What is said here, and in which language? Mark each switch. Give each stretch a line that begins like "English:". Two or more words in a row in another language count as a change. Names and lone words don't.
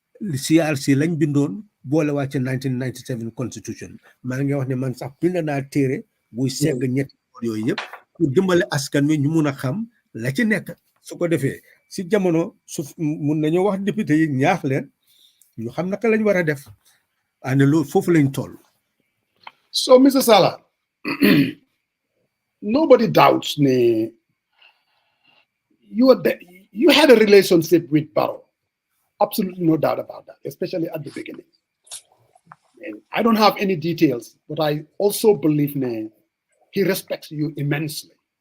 Wolof: CRC lañ bindoon boole waa ci 1997 constitution maa ngi wax ne man sax bind naa téere buy segg ñetti yooyu yëpp pour dimbale askan wi ñu mun a xam la ci nekk su ko defee si jamono su mun nañoo wax député yi ñaax leen ñu xam naka lañ war a def ane loolu foofu lañ toll.
English: So Mr. Sallah, nobody doubts you had a relationship with Barrow. Absolutely no doubt about that, especially at the beginning. And I don't have any details, but I also believe he respects you immensely.